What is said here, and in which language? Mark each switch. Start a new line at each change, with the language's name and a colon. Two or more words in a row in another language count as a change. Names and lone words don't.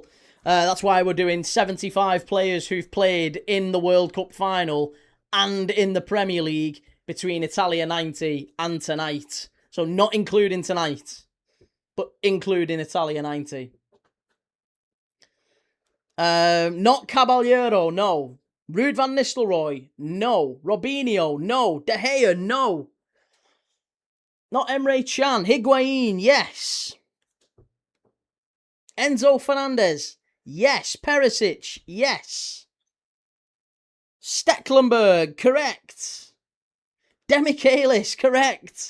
English: That's why we're doing 75 players who've played in the World Cup final and in the Premier League between Italia 90 and tonight. So not including tonight, but including Italia 90. Not Caballero, no. Ruud van Nistelrooy, no. Robinho, no. De Gea, no. Not Emre Can. Higuain, yes. Enzo Fernandez, yes. Perisic, yes. Stecklenburg, correct. Demichelis, correct.